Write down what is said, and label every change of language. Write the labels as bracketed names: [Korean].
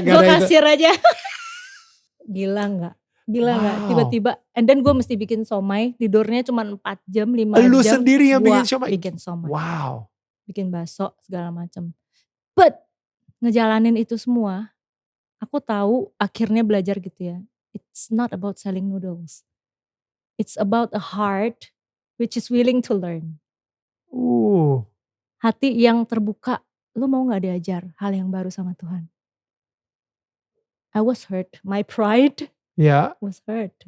[Indonesian] Gue kasir aja. Gila gak? Tiba-tiba. [English] And then [Indonesian] gue mesti bikin somai. Tidurnya cuma 4 jam, 5 jam. Lu sendiri yang bikin somai? Bikin somai. Wow. Bikin bakso segala macam. But ngejalanin itu semua. Aku tahu akhirnya belajar gitu ya. [English] It's not about selling noodles. It's about a heart which is willing to learn. [Indonesian] Hati yang terbuka, lu mau gak diajar hal yang baru sama Tuhan? [English] I was hurt, my pride was hurt.